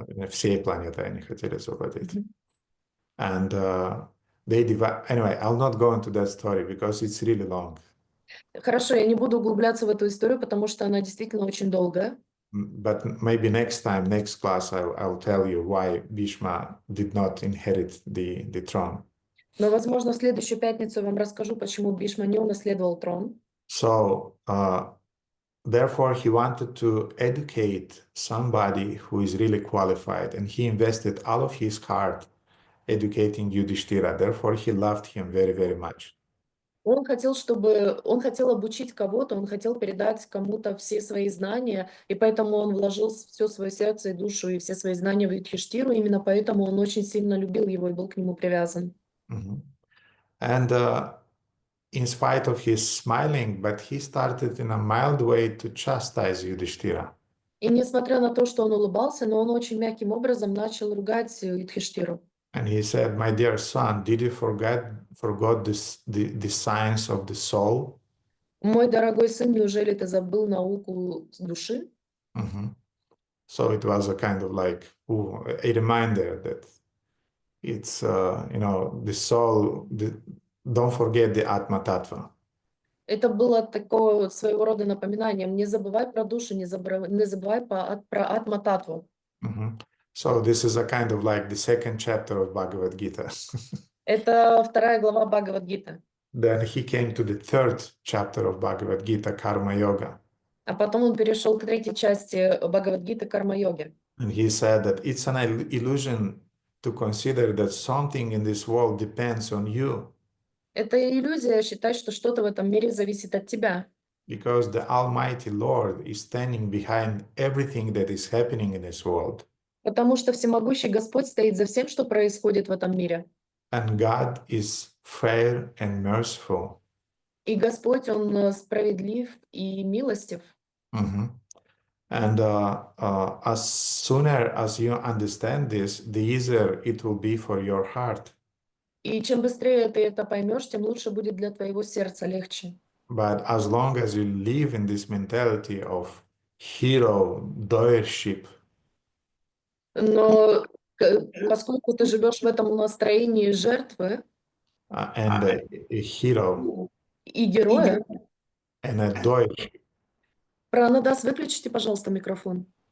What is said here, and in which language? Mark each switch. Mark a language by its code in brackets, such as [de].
[ru] Всей планеты они хотели завладеть. [en] And anyway, I'll not go into that story because it's really long. [ru] Хорошо, я не буду углубляться в эту историю, потому что она действительно очень долгая. [en] But maybe next class, I'll tell you why Bhishma did not inherit the throne. [ru] Но, возможно, в следующую пятницу я вам расскажу, почему Бишма не унаследовал трон. [en] So, therefore, he wanted to educate somebody who is really qualified, and he invested all of his heart educating Yudhishthira. Therefore, he loved him very much. [ru] Он хотел обучить кого-то, он хотел передать кому-то все свои знания, и поэтому он вложил все свое сердце и душу и все свои знания в Юдхиштиру, именно поэтому он очень сильно любил его и был к нему привязан. [en] And in spite of his smiling, but he started in a mild way to chastise Yudhishthira. [ru] И несмотря на то, что он улыбался, но он очень мягким образом начал ругать Юдхиштиру. [en] And he said, "My dear son, did you forget the science of the soul?" [ru] Мой дорогой сын, неужели ты забыл науку души? [en] So it was a kind of like a reminder that it's the soul. Don't forget the Atma Tattva. [ru] Это было такое своего рода напоминанием. Не забывай про душу, не забывай про Атма-татву. [en] So this is a kind of like the second chapter of Bhagavad Gita. [ru] Это вторая глава Бхагавад-гиты. [en] Then he came to the third chapter of Bhagavad Gita, Karma Yoga. [ru] А потом он перешел к третьей части Бхагавад-гиты карма-йоги. [en] And he said that it's an illusion to consider that something in this world depends on you, [ru] Это иллюзия считать, что что-то в этом мире зависит от тебя. [en] because the Almighty Lord is standing behind everything that is happening in this world. [ru] Потому что всемогущий Господь стоит за всем, что происходит в этом мире. [en] And God is fair and merciful. [ru] И Господь, Он справедлив и милостив. Mhm. [en] And as sooner as you understand this, the easier it will be for your heart. [ru] И чем быстрее ты это поймешь, тем лучше будет для твоего сердца, легче. [en] But as long as you live in this mentality of hero doership, [ru] Но поскольку ты живешь в этом настроении жертвы [en] and a hero [ru] и героя, [en] and a doership, [ru] Пранадас, выключите, пожалуйста, микрофон.